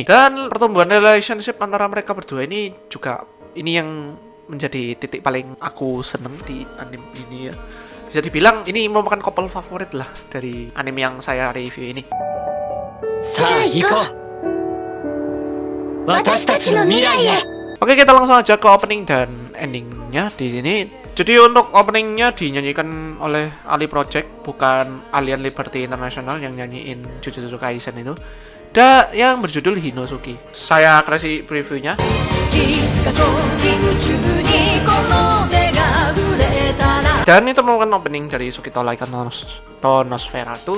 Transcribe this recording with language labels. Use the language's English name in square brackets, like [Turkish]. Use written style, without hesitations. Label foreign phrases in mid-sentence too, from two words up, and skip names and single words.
[Indonesian] Dan pertumbuhan relationship antara mereka berdua ini juga ini yang menjadi titik paling aku seneng di anime ini ya. Bisa dibilang ini merupakan couple favorit lah dari anime yang saya review ini. [Japanese] さあ行こう。 私たちの未来へ [Indonesian] Oke, kita langsung aja ke opening dan endingnya di sini. Jadi untuk openingnya dinyanyikan oleh Ali Project, bukan Alien Liberty International yang nyanyiin Jujutsu Kaisen itu. Dan yang berjudul Hinosuki. Saya kasih previewnya. Dan itu merupakan opening dari Sukito Laika Tonosferatu.